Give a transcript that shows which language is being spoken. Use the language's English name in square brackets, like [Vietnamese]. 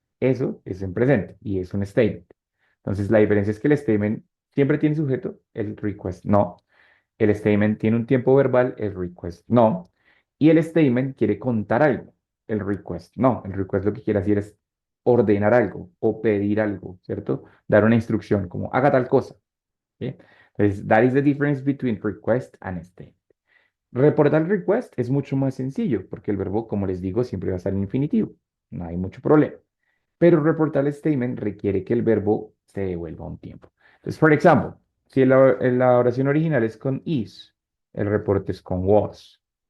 [Spanish] Eso es en presente y es un statement. Entonces, la diferencia es que el statement siempre tiene sujeto, el request no. El statement tiene un tiempo verbal, el request no. Y el statement quiere contar algo, el request no. El request lo que quiere decir es ordenar algo o pedir algo, ¿cierto? Dar una instrucción como haga tal cosa. ¿Sí? [English] Entonces, that is the difference between request and statement. [Spanish] Reportar request es mucho más sencillo porque el verbo, como les digo, siempre va a estar en infinitivo. No hay mucho problema. Pero reportar statement requiere que el verbo se devuelva a un tiempo. Entonces, por ejemplo, si la oración original es con is, el reporte es con was.